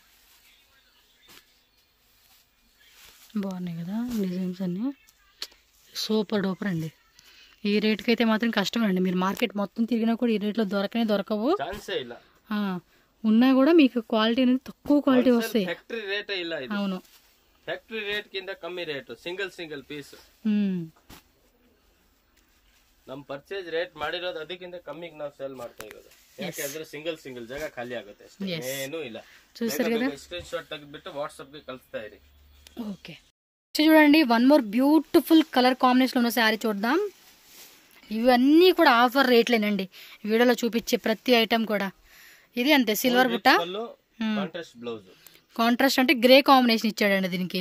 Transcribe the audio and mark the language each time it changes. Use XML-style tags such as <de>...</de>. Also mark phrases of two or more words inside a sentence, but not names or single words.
<te>బాగున్నాయి కదా డిజైన్స్ అన్నీ,</te> <en>super duper</en> <te>అండి. ఈ రేట్కి అయితే మాత్రం కష్టమే అండి. మీరు మార్కెట్ మొత్తం తిరిగినా కూడా ఈ రేట్లో దొరకవు. ఉన్నా కూడా మీకు క్వాలిటీ అనేది తక్కువ క్వాలిటీ వస్తాయి.</te> <en>factory rate</en> <kn>ಇಲ್ಲ ಇದು.</kn> <te>అవును,</te> <en>factory rate</en> <kn>ಗಿಂತ ಕಮ್ಮಿ ರೇಟ್,</kn> <en>single piece.</en> <kn>ನಮ್ಮ</kn> <en>purchase rate</en> <kn>ಮಾಡಿರೋದು ಅದಕ್ಕಿಂತ ಕಮ್ಮಿಗೆ ನಾವು ಸೇಲ್ ಮಾಡ್ತಾ ಇರೋದು. ಯಾಕೆಂದ್ರೆ ಸಿಂಗಲ್ ಜಾಗ ಖಾಲಿ ಆಗುತ್ತೆ ಅಷ್ಟೇ, ಏನೂ ಇಲ್ಲ.</kn> <en>screen shot</en> <kn>ತೆಗೆದ್ಬಿಟ್ಟು ವಾಟ್ಸಾಪ್ ಗೆ ಕಳಿಸ್ತಾ ಇರಿ.</kn> <te>ఓకే చూడండి,</te> <en>one more beautiful colour combination</en> <te>ఉన్న శారీ చూద్దాం. ఇవన్నీ కూడా ఆఫర్ రేట్లేనండి, వీడియోలో చూపించే ప్రతి ఐటమ్ కూడా. ఇది అంతే సిల్వర్ బుట్ట, కాంట్రాస్ట్ అంటే</te> <en>grey combination</en> <te>ఇచ్చాడండి దీనికి.</te>